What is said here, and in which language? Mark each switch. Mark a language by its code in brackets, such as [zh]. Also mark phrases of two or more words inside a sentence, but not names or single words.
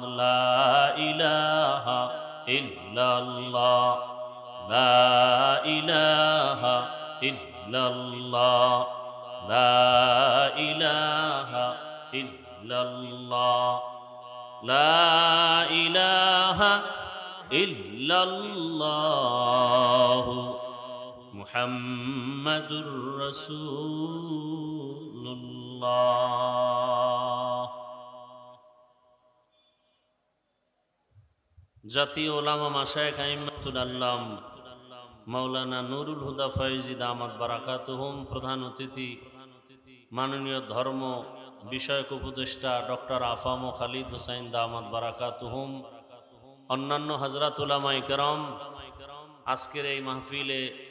[ar] لا الہ الا اللہ، لا الہ الا اللہ، لا الہ الا اللہ، لا الہ الا اللہ محمد رسول اللہ. [bn] জাতীয় ওলামা মাশায়েখ আইম্মাতুল আল্লাম মাওলানা নুরুল হুদা ফয়েজি [ar] دامت بركاتهم, [bn] প্রধান অতিথি মাননীয় ধর্ম বিষয়ক উপদেষ্টা ডক্টর আফাম ও খালিদ হুসাইন [ar] دامت بركاتهم, [bn] অন্যান্য হযরত উলামায়ে কেরাম, আজকের এই মাহফিলে